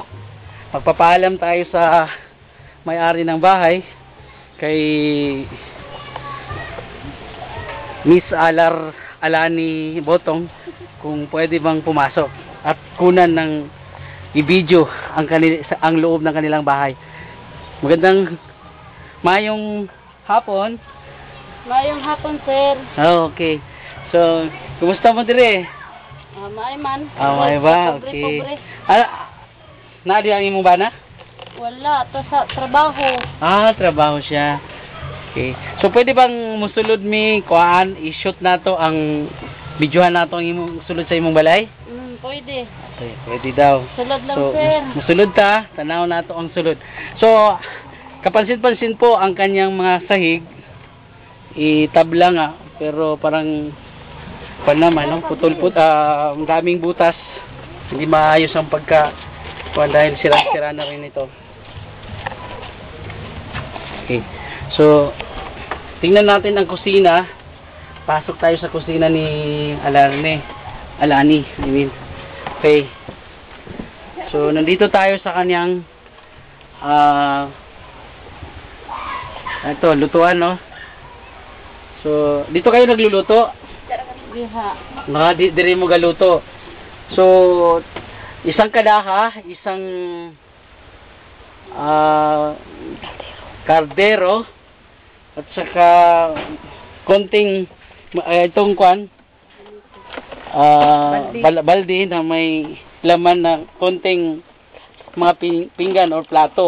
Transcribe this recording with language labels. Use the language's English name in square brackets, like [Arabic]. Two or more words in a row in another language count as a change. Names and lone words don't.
[Filipino] Magpapaalam tayo sa may-ari ng bahay, kay Miss Alani Botong, kung pwede bang pumasok at kunan ng i-video ang loob ng kanilang bahay. [Cebuano] Magandang mayong hapon. Mayong hapon, sir. Oh, okay. So, kumusta mo dire? May man. May ba? Okay. Naadi ang imong bana? Wala, to sa trabaho. Trabaho siya. Okay. So [Filipino] pwede bang [Cebuano] musulod mi kuan i-shoot nato ang videohan nato ang imong sulod sa imong balay? Pwede. Okay, pwede daw. Sulod lang, So, sir. musulod ta, tanaw nato ang sulod. [Filipino] So kapansin-pansin po ang kanyang mga sahig itabla nga, pero parang naman, no? Putol-put, ang daming butas. Hindi maayos ang dahil sira-sira na rin ito. Okay. So, tingnan natin ang kusina. Pasok tayo sa kusina ni Alani, I mean. Okay. So, nandito tayo sa kanyang ito, lutuan, no? So, dito kayo nagluluto? [Cebuano] Diha. Diri mo galuto. [Filipino] So, isang kadaha, isang kardero, at saka konting itong kwan balde na may laman na konting mga pinggan or plato.